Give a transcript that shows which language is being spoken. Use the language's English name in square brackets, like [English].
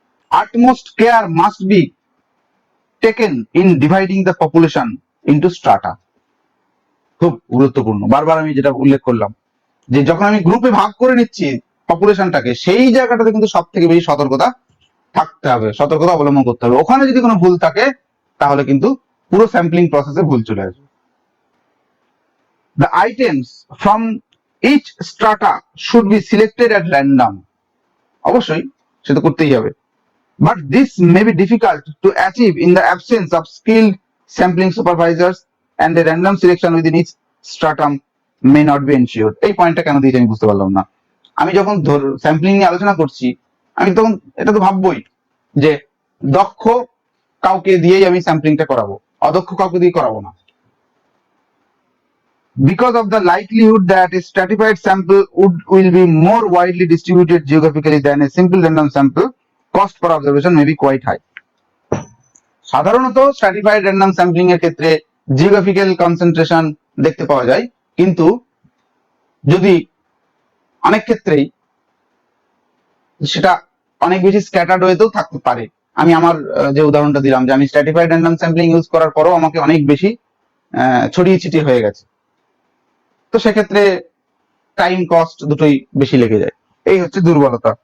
[English] utmost care must be taken in dividing the population into strata, [Bangla] খুব গুরুত্বপূর্ণ। বারবার আমি যেটা উল্লেখ করলাম, যে যখন আমি গ্রুপে ভাগ করে নিচ্ছি পপুলেশনটাকে, সেই জায়গাটাতে কিন্তু সব থেকে বেশি সতর্কতা থাকতে হবে, সতর্কতা অবলম্বন করতে হবে। ওখানে যদি কোনো ভুল থাকে, তাহলে কিন্তু পুরো স্যাম্পলিং প্রসেসে ভুল চলে আসবে। [English] The items from each strata should be selected at random, [Bangla] অবশ্যই সেটা করতেই হবে। [English] But this may be difficult to achieve in the absence of skilled sampling supervisors, and a random selection within each stratum may not be ensured. [Bangla] এই পয়েন্টটা কেন দিয়েছি আমি বুঝতে পারলাম না। আমি যখন স্যাম্পলিং নিয়ে আলোচনা করছি, আমি তখন এটা তো ভাববই যে দক্ষ কাউকে দিয়েই আমি স্যাম্পলিংটা করাবো, অদক্ষ কাউকে দিয়ে করাবো না। [English] Because of the likelihood that a stratified sample will be more widely distributed geographically than a simple random sample, cost per observation may be quite high. [Bangla] সাধারণত স্ট্র্যাটিফাইড র্যান্ডম স্যাম্পলিং এর ক্ষেত্রে জিওগ্রাফিক্যাল কনসেন্ট্রেশন দেখতে পাওয়া যায়, কিন্তু যদি অনেক ক্ষেত্রেই সেটা অনেক বেশি স্ক্যাটার্ড ওয়েতেও থাকতে পারে। আমি আমার যে উদাহরণটা দিলাম, যে আমি স্ট্র্যাটিফাইড র্যান্ডম স্যাম্পলিং ইউজ করার পরও আমাকে অনেক বেশি ছড়িয়ে ছিটিয়ে হয়ে গেছে, তো সেক্ষেত্রে টাইম কস্ট দুটোই বেশি লেগে যায়। এই হচ্ছে দুর্বলতা।